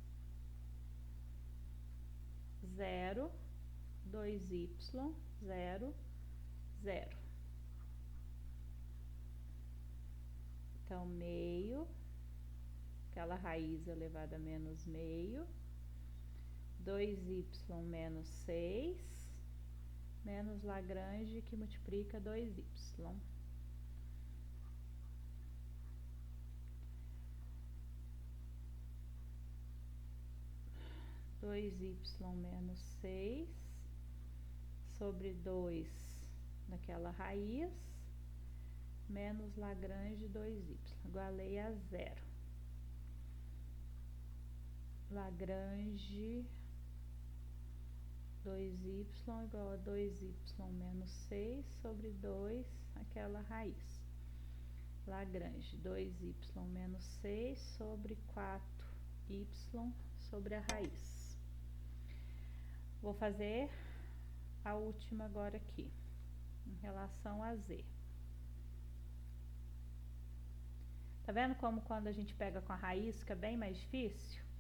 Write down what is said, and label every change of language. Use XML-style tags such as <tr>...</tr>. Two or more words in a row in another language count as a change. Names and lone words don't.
<pt>0, 2y, 0, 0. Então, meio, aquela raiz elevada a menos meio, 2y menos 6, menos Lagrange, que multiplica 2y. 2y menos 6 sobre 2 naquela raiz, menos Lagrange 2y, igualei a 0. Lagrange 2y igual a 2y menos 6 sobre 2 aquela raiz. Lagrange 2y menos 6 sobre 4y sobre a raiz. Vou fazer a última agora aqui, em relação a z. Tá vendo como quando a gente pega com a raiz fica bem mais difícil?</pt>